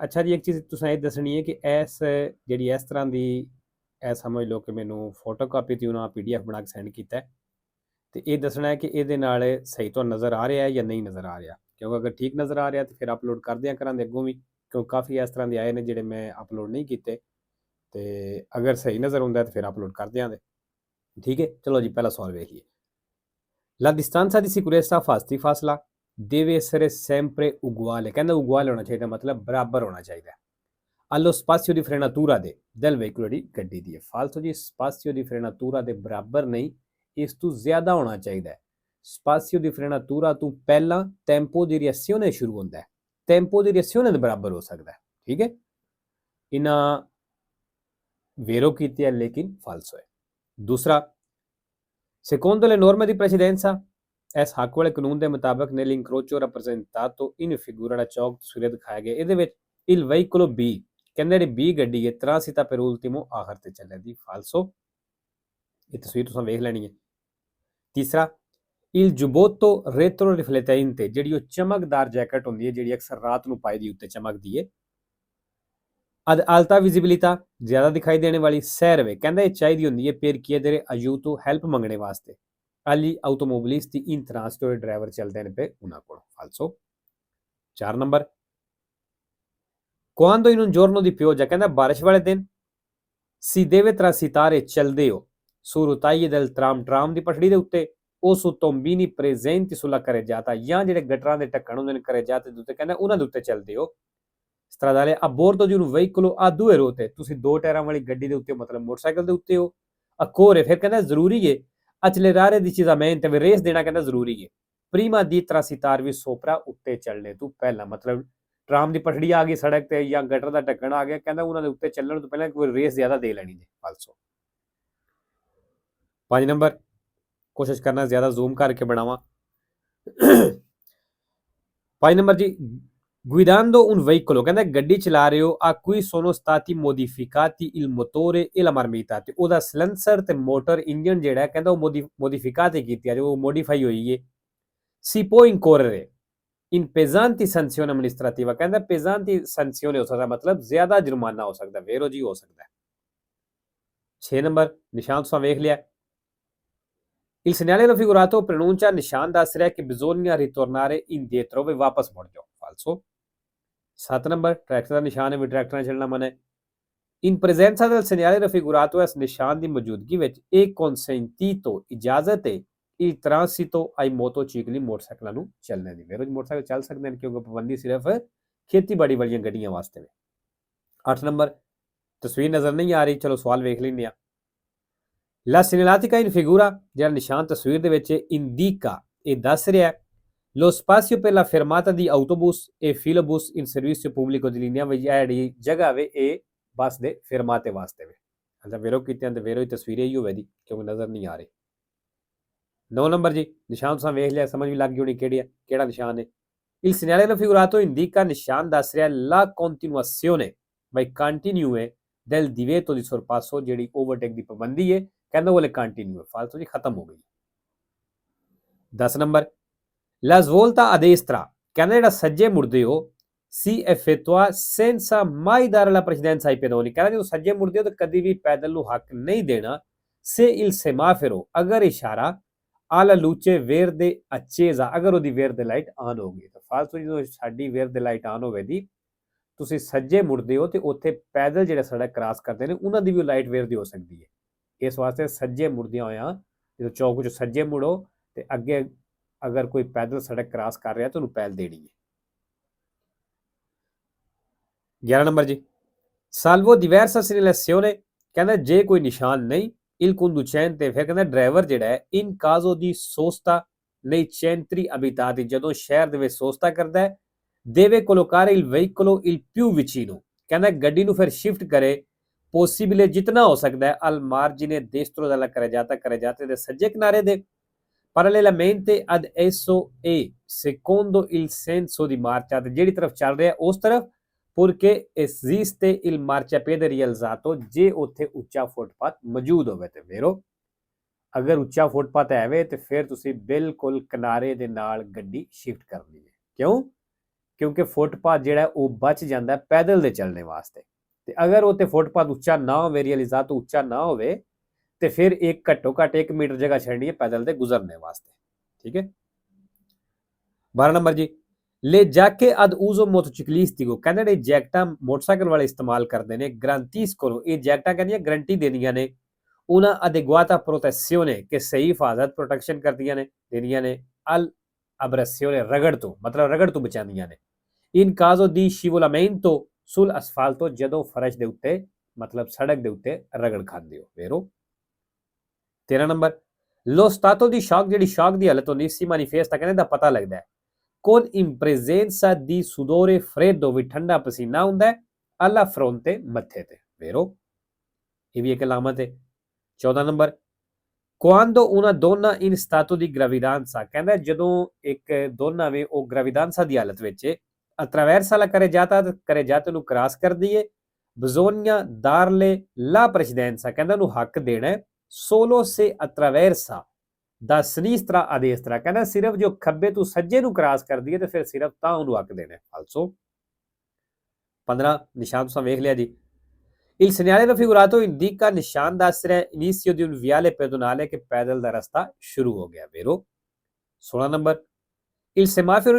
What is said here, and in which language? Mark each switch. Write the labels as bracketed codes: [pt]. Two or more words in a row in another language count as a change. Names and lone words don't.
[pa] ਅੱਛਾ ਜੀ, ਇੱਕ ਚੀਜ਼ ਤੁਸੀਂ ਇਹ ਦੱਸਣੀ ਹੈ ਕਿ ਜਿਹੜੀ ਇਸ ਤਰ੍ਹਾਂ ਦੀ ਇਹ ਸਮਝ ਲਓ ਕਿ ਮੈਨੂੰ ਫੋਟੋ ਕਾਪੀ ਤੇ ਉਹਨਾਂ PDF ਬਣਾ ਕੇ ਸੈਂਡ ਕੀਤਾ ਹੈ, ਤੇ ਇਹ ਦੱਸਣਾ ਹੈ ਕਿ ਇਹਦੇ ਨਾਲ ਸਹੀ ਤੁਹਾਨੂੰ ਨਜ਼ਰ ਆ ਰਿਹਾ ਹੈ ਜਾਂ ਨਹੀਂ ਨਜ਼ਰ ਆ ਰਿਹਾ। ਕਿਉਂਕਿ ਅਗਰ ਠੀਕ ਨਜ਼ਰ ਆ ਰਿਹਾ ਤੇ ਫਿਰ ਅਪਲੋਡ ਕਰ ਦਿਆਂ ਕਰਾਂਗੇ ਅੱਗੋਂ ਵੀ, ਕਿਉਂ ਕਾਫੀ ਇਸ ਤਰ੍ਹਾਂ ਦੇ ਆਏ ਨੇ ਜਿਹੜੇ ਮੈਂ ਅਪਲੋਡ ਨਹੀਂ ਕੀਤੇ, ਤੇ ਅਗਰ ਸਹੀ ਨਜ਼ਰ ਆਉਂਦਾ ਤੇ ਫਿਰ ਅਪਲੋਡ ਕਰ ਦਿਆਂਗੇ। ਠੀਕ ਹੈ, ਚਲੋ ਜੀ ਪਹਿਲਾ ਸਵਾਲ ਵੇਖੀਏ। [it] La distanza di sicurezza fasti ਫਾਸਲਾ deve essere sempre uguale, [pa] ਕਹਿੰਦਾ uguale ਹੋਣਾ ਚਾਹੀਦਾ, ਮਤਲਬ ਬਰਾਬਰ ਹੋਣਾ ਚਾਹੀਦਾ। [it] allo spazio di frenatura del veicolo [pa] ਦੀ ਗੱਡੀ ਦੀ ਹੈ। ਫਾਲਤੂ ਜੀ [it] spazio di frenatura [pa] ਦੇ ਬਰਾਬਰ ਨਹੀਂ, ਇਸ ਤੋਂ ਜ਼ਿਆਦਾ ਹੋਣਾ ਚਾਹੀਦਾ ਹੈ। [it] spazio di frenatura [pa] ਤੋਂ ਪਹਿਲਾਂ [it] tempo di reazione [pa] ਸ਼ੁਰੂ ਹੁੰਦਾ ਹੈ, [it] tempo di reazione [pa] ਦੇ ਬਰਾਬਰ ਹੋ ਸਕਦਾ ਹੈ। ਠੀਕ ਹੈ, ਇਹਨਾਂ vero ਕੀਤੀ ਹੈ ਲੇਕਿਨ ਫਾਲਸੋ ਹੈ। ਦੂਸਰਾ, [it] secondo le norme di precedenza, [pa] ਇਸ ਹੱਕ ਵਾਲੇ ਕਾਨੂੰਨ ਦੇ ਮੁਤਾਬਕ [it] nell'incrocio rappresentato in figura [pa] ਦਾ ਚੌਕ ਤਸਵੀਰ ਦਿਖਾਇਆ ਗਿਆ, ਇਹਦੇ ਵਿੱਚ [it] il veicolo B, [pa] ਕਹਿੰਦੇ ਜਿਹੜੀ B ਗੱਡੀ ਹੈ [it] transita per ultimo, [pa] ਆਖਰ ਤੇ ਚੱਲੇ ਦੀ। ਫਾਲਸੋ, ਇਹ ਤਸਵੀਰ ਤੁਸੀਂ ਵੇਖ ਲੈਣੀ ਹੈ। ਤੀਸਰਾ, [it] il giubbotto retroriflettente, [pa] ਜਿਹੜੀ ਉਹ ਚਮਕਦਾਰ ਜੈਕਟ ਹੁੰਦੀ ਹੈ ਜਿਹੜੀ ਅਕਸਰ ਰਾਤ ਨੂੰ ਪਾਈ ਦੀ ਉੱਤੇ ਚਮਕਦੀ ਹੈ। [it] ad alta visibilità, [pa] ਜ਼ਿਆਦਾ ਦਿਖਾਈ ਦੇਣੇ ਵਾਲੀ। serve, ਕਹਿੰਦਾ ਇਹ ਚਾਹੀਦੀ ਹੁੰਦੀ ਹੈ [it] per chiedere aiuto, [pa] ਹੈਲਪ ਮੰਗਣੇ ਵਾਸਤੇ। [it] agli automobilisti in transito, [pa] ਡਰਾਈਵਰ ਚੱਲਦੇ ਨੇ ਪਏ ਉਹਨਾਂ ਕੋਲ। ਫਾਲਸੋ। 4 ਨੰਬਰ, [it] quando in un giorno di pioggia, [pa] ਕਹਿੰਦਾ ਬਾਰਿਸ਼ ਵਾਲੇ ਦਿਨ [it] si deve transitare, [pa] ਚੱਲਦੇ ਹੋ [it] su rotaie del tram, [pa] ਟਰਾਮ ਦੀ ਪਟੜੀ ਦੇ ਉੱਤੇ, [it] o su tombini presenti sulla carreggiata, [pa] ਜਾਂ ਜਿਹੜੇ ਗਟਰਾਂ ਦੇ ਢੱਕਣ ਹੁੰਦੇ ਨੇ carreggiate ਦੇ ਉੱਤੇ, ਕਹਿੰਦਾ ਉਹਨਾਂ ਦੇ ਉੱਤੇ ਚੱਲਦੇ ਹੋ। [it] stradale a bordo di un veicolo a due ruote, [pa] ਤੁਸੀਂ ਦੋ ਟਾਇਰਾਂ ਵਾਲੀ ਗੱਡੀ ਦੇ ਉੱਤੇ, ਮਤਲਬ ਮੋਟਰਸਾਈਕਲ ਦੇ ਉੱਤੇ ਹੋ। occorre, ਫਿਰ ਕਹਿੰਦਾ ਜ਼ਰੂਰੀ ਹੈ [it] accelerare decisamente, [pa] ਵੀ ਰੇਸ ਦੇਣਾ ਕਹਿੰਦਾ ਜ਼ਰੂਰੀ ਹੈ। [it] prima di transitare, [pa] ਵੀ sopra, ਉੱਤੇ ਚੱਲਣੇ ਤੋਂ ਪਹਿਲਾਂ, ਮਤਲਬ ਟਰਾਮ ਦੀ ਪਟੜੀ ਆ ਗਈ ਸੜਕ ਤੇ ਜਾਂ ਗਟਰ ਦਾ ਢੱਕਣ ਆ ਗਿਆ, ਕਹਿੰਦਾ ਉਹਨਾਂ ਦੇ ਉੱਤੇ ਚੱਲਣ ਤੋਂ ਪਹਿਲਾਂ ਕੋਈ ਰੇਸ ਜ਼ਿਆਦਾ ਦੇ ਲੈਣੀ ਹੈ। ਫਾਲਸੋ। 5 ਨੰਬਰ, ਕੋਸ਼ਿਸ਼ ਕਰਨਾ ਜ਼ਿਆਦਾ ਜ਼ੂਮ ਕਰਕੇ ਬਣਾਵਾਂ। 5 ਨੰਬਰ ਜੀ, [it] guidando un veicolo, [pa] ਕਹਿੰਦਾ ਗੱਡੀ ਚਲਾ ਰਹੇ ਹੋ, [it] a cui sono stati modificati il motore e la marmita, [pa] ਤੇ ਉਹਦਾ ਸਲੈਂਸਰ ਤੇ ਮੋਟਰ ਇੰਜਨ ਜਿਹੜਾ ਕਹਿੰਦਾ ਉਹ ਮੋਡੀਫਿਕਾਤੇ ਕੀਤੀ ਹੈ, ਉਹ ਮੋਡੀਫਾਈ ਹੋਈ ਹੈ। [it] si può incorrere in pesanti sanzioni amministrativa, [pa] ਕਹਿੰਦਾ [it] pesanti sanzione [pa] ਹੋ ਸਕਦਾ, ਮਤਲਬ ਜ਼ਿਆਦਾ ਜੁਰਮਾਨਾ ਹੋ ਸਕਦਾ, ਵੇਰੋ ਜੀ ਹੋ ਸਕਦਾ। 6 ਨੰਬਰ, ਨਿਸ਼ਾਨ ਤੁਸੀਂ ਵੇਖ ਲਿਆ। [it] il segnale raffigurato pronuncia, [pa] ਨਿਸ਼ਾਨ ਦੱਸ ਰਿਹਾ ਕਿ [it] bisogna ritornare indietro, [pa] ਵੀ ਵਾਪਸ ਮੁੜ ਜਾਓ। ਫਾਲਸੋ। 7 ਨੰਬਰ, ਟਰੈਕਟਰ ਦਾ ਨਿਸ਼ਾਨ ਹੈ, ਵੀ ਟਰੈਕਟਰ ਨਾਲ ਚੱਲਣਾ ਮਨਾ ਹੈ। [it] in presenza del segnale raffigurato, [pa] ਇਸ ਨਿਸ਼ਾਨ ਦੀ ਮੌਜੂਦਗੀ ਵਿੱਚ ਇਹ consentito, ਇਜਾਜ਼ਤ ਹੈ [it] il transito ai motocicli, [pa] ਮੋਟਰਸਾਈਕਲਾਂ ਨੂੰ ਚੱਲਣੇ ਦੀ। ਵੇਰੋ ਮੋਟਰਸਾਈਕਲ ਚੱਲ ਸਕਦੇ ਨੇ ਕਿਉਂਕਿ ਪਾਬੰਦੀ ਸਿਰਫ ਖੇਤੀਬਾੜੀ ਵਾਲੀਆਂ ਗੱਡੀਆਂ ਵਾਸਤੇ ਨੇ। 8 ਨੰਬਰ, ਤਸਵੀਰ ਨਜ਼ਰ ਨਹੀਂ ਆ ਰਹੀ, ਚਲੋ ਸਵਾਲ ਵੇਖ ਲੈਂਦੇ ਆ। [it] la segnaletica in figura, [pa] ਜਿਹੜਾ ਨਿਸ਼ਾਨ ਤਸਵੀਰ ਦੇ ਵਿੱਚ [it] indica, [pa] ਇਹ ਦੱਸ ਰਿਹਾ [it] lo spazio per la fermata di autobus e filobus in servizio pubblico di linea, [pa] ਵਿੱਚ ਜਿਹੜੀ ਜਗ੍ਹਾ ਵੇ ਇਹ ਬੱਸ ਦੇ ਫਿਰਮਾਤੇ ਵਾਸਤੇ ਵੇ। ਅੱਛਾ, ਵੇਰੋ ਕੀਤੇ ਤੇ ਵੇਰੋ ਹੀ ਤਸਵੀਰ ਇਹੀ ਹੋਵੇ ਦੀ ਕਿਉਂਕਿ ਨਜ਼ਰ ਨਹੀਂ ਆ ਰਹੀ। 9 ਨੰਬਰ ਜੀ, ਨਿਸ਼ਾਨ ਤੁਸੀਂ ਵੇਖ ਲਿਆ, ਸਮਝ ਵੀ ਲੱਗ ਗਈ ਹੋਣੀ ਕਿਹੜਾ ਨਿਸ਼ਾਨ ਹੈ। [it] il segnale raffigurato indica, [pa] ਨਿਸ਼ਾਨ ਦੱਸ ਰਿਹਾ [it] la continuazione, by continue del divieto di sorpasso, [pa] ਜਿਹੜੀ ਓਵਰਟੇਕ ਦੀ ਪਾਬੰਦੀ ਹੈ, ਕਹਿੰਦਾ ਉਹ ਕੰਟੀਨਿਊ ਹੈ। ਫਾਲਤੂ ਜੀ ਖਤਮ ਹੋ ਗਈ। 10 ਨੰਬਰ, [it] la svolta a destra, [pa] ਕਹਿੰਦਾ ਜਿਹੜਾ ਸੱਜੇ ਮੁੜਦੇ ਹੋ, [it] si effettua senza mai dare la precedenza ai pedoni, [pa] ਕਹਿੰਦਾ ਜਦੋਂ ਸੱਜੇ ਮੁੜਦੇ ਹੋ ਤਾਂ ਕਦੀ ਵੀ ਪੈਦਲ ਨੂੰ ਹੱਕ ਨਹੀਂ ਦੇਣਾ। [it] se il semaforo, [pa] ਅਗਰ ਇਸ਼ਾਰਾ [it] alla luce verde accesa, [pa] ਅਗਰ ਉਹਦੀ ਵੇਰਦੇ ਲਾਈਟ ਆਨ ਹੋ ਗਈ। ਤਾਂ ਫਾਲਤੂ ਜਦੋਂ ਸਾਡੀ ਵੇਰਦੇ ਲਾਈਟ ਆਨ ਹੋਵੇ ਦੀ, ਤੁਸੀਂ ਸੱਜੇ ਮੁੜਦੇ ਹੋ ਤੇ ਉੱਥੇ ਪੈਦਲ ਜਿਹੜੇ ਸੜਕ ਕ੍ਰਾਸ ਕਰਦੇ ਨੇ ਉਹਨਾਂ ਦੀ ਵੀ ਲਾਈਟ ਵੇਰਦੀ ਹੋ ਸਕਦੀ ਹੈ। ਇਸ ਵਾਸਤੇ ਸੱਜੇ ਮੁੜਦਿਆਂ ਹੋਇਆਂ ਜਦੋਂ ਚੌਕ 'ਚ ਸੱਜੇ ਮੁੜੋ ਤੇ ਅੱਗੇ ਅਗਰ ਕੋਈ ਪੈਦਲ ਸੜਕ ਕ੍ਰਾਸ ਕਰ ਰਿਹਾ ਤਾਂ ਉਹਨੂੰ ਪਹਿਲ ਦੇਣੀ ਹੈ। 11 ਨੰਬਰ ਜੀ, [it] salvo diversa segnalazione, [pa] ਕਹਿੰਦਾ ਜੇ ਕੋਈ ਨਿਸ਼ਾਨ ਨਹੀਂ, [it] il conducente, [pa] ਫਿਰ ਕਹਿੰਦਾ ਡਰਾਈਵਰ ਜਿਹੜਾ ਹੈ [it] in caso di sosta nei centri abitati, [pa] ਜਦੋਂ ਸ਼ਹਿਰ ਦੇ ਵਿੱਚ ਸੋਸਤਾ ਕਰਦਾ ਹੈ, [it] deve collocare il veicolo il più vicino, [pa] ਕਹਿੰਦਾ ਗੱਡੀ ਨੂੰ ਫਿਰ ਸ਼ਿਫਟ ਕਰੇ possibile [hi] जितना हो सकता है [it] al margine destro della carreggiata [pa] ਦੇ ਸੱਜੇ ਕਿਨਾਰੇ ਦੇ [it] parallelamente ad esso e secondo il senso di marcia [pa] ਤੇ ਜਿਹੜੀ ਤਰਫ ਚੱਲ ਰਿਹਾ ਉਸ ਤਰਫ [it] purché esiste il marciapiede rialzato ਜੇ [pa] ਉੱਥੇ ਉੱਚਾ ਫੁੱਟਪਾਥ ਮੌਜੂਦ ਹੋਵੇ ਤੇ vero ਅਗਰ ਉੱਚਾ ਫੁੱਟਪਾਥ ਹੈਵੇ ਤੇ ਫਿਰ ਤੁਸੀਂ ਬਿਲਕੁਲ ਕਿਨਾਰੇ ਦੇ ਨਾਲ ਗੱਡੀ ਸ਼ਿਫਟ ਕਰਨੀ ਹੈ ਕਿਉਂ ਕਿਉਂਕਿ ਫੁੱਟਪਾਥ ਜਿਹੜਾ ਉਹ ਬਚ ਜਾਂਦਾ ਪੈਦਲ ਦੇ ਚੱਲਣੇ ਵਾਸਤੇ ਤੇ ਅਗਰ ਉੱਥੇ ਫੁੱਟਪਾਥ ਉੱਚਾ ਨਾ ਹੋਵੇ ਰਿਅਲਿਜ਼ਾਤ ਉੱਚਾ ਨਾ ਹੋਵੇ ਤੇ ਫਿਰ ਇੱਕ ਘੱਟੋ ਘੱਟ 1 ਮੀਟਰ ਜਗ੍ਹਾ ਛੱਡਣੀ ਹੈ ਪੈਦਲ ਦੇ ਗੁਜ਼ਰਨੇ ਵਾਸਤੇ ਠੀਕ ਹੈ 12 ਨੰਬਰ ਜੀ ਲੈ ਜਾਕੇ [it] ad uso motociclistico [pa] ਕਹਿੰਦੇ ਨੇ ਜੈਕਟਾਂ ਮੋਟਰਸਾਈਕਲ ਵਾਲੇ ਇਸਤੇਮਾਲ ਕਰਦੇ ਨੇ garantiscono ਇਹ ਜੈਕਟਾਂ ਕਹਿੰਦੀਆਂ ਗਰੰਟੀ ਦੇਣੀਆਂ ਨੇ [it] una adeguata protezione che [pa] ਸਹੀ ਹਿਫਾਜ਼ਤ ਪ੍ਰੋਟੈਕਸ਼ਨ ਕਰਦੀਆਂ ਨੇ ਦੇਣੀਆਂ ਨੇ [it] al abrasione [pa] ਰਗੜ ਤੋਂ ਮਤਲਬ ਰਗੜ ਤੋਂ ਬਚਾਉਂਦੀਆਂ ਨੇ [it] in caso di scivolamento sul asfalto [pa] ਜਦੋਂ ਫਰਸ਼ ਦੇ ਉੱਤੇ ਮਤਲਬ ਸੜਕ ਦੇ ਉੱਤੇ ਰਗੜ ਖਾਂਦੇ ਹੋ vero 13 ਨੰਬਰ [it] lo stato di shock [pa] ਜਿਹੜੀ ਸ਼ੌਕ ਦੀ ਹਾਲਤ ਹੁੰਦੀ ਸੀ ਮੈਨੀਫੈਸਟ ਕਹਿੰਦੇ ਦਾ ਪਤਾ ਲੱਗਦਾ ਹੈ [it] con in presenza di sudore freddo [pa] ਵੀ ਠੰਡਾ ਪਸੀਨਾ ਹੁੰਦਾ ਹੈ [it] alla fronte [pa] ਮੱਥੇ ਤੇ vero ਇਹ ਵੀ ਇੱਕ ਅਲਾਮਤ ਹੈ 14 ਨੰਬਰ [it] quando una donna in stato di gravidanza [pa] ਕਹਿੰਦਾ ਜਦੋਂ ਇੱਕ ਦੋਨਾਂ ਵੇ ਉਹ ਗ੍ਰੈਵਿਡਾਂਸਾ ਦੀ ਹਾਲਤ ਵਿੱਚ [it] attraversa la carreggiata [pa] ਨੂੰ ਕ੍ਰਾਸ ਕਰਦੀ ਹੈ [it] bisogna darle la precedenza [pa] ਕਹਿੰਦਾ ਉਹਨੂੰ ਹੱਕ ਦੇਣਾ [it] solo se attraversa da sinistra a destra [pa] ਕਹਿੰਦਾ ਸਿਰਫ ਜੋ ਖੱਬੇ ਤੋਂ ਸੱਜੇ ਨੂੰ ਕ੍ਰਾਸ ਕਰਦੀ ਹੈ ਤੇ ਫਿਰ ਸਿਰਫ ਤਾਂ ਉਹਨੂੰ ਹੱਕ ਦੇਣਾ also 15 ਨਿਸ਼ਾਨ ਤੁਸੀਂ ਵੇਖ ਲਿਆ ਜੀ [it] Il segnale raffigurato indica [pa] ਨਿਸ਼ਾਨ ਦੱਸ ਰਿਹਾ [it] inizio di un viale pedonale che [pa] ਪੈਦਲ ਦਾ ਰਸਤਾ ਸ਼ੁਰੂ ਹੋ ਗਿਆ vero 16 ਨੰਬਰ [it] Il semaforo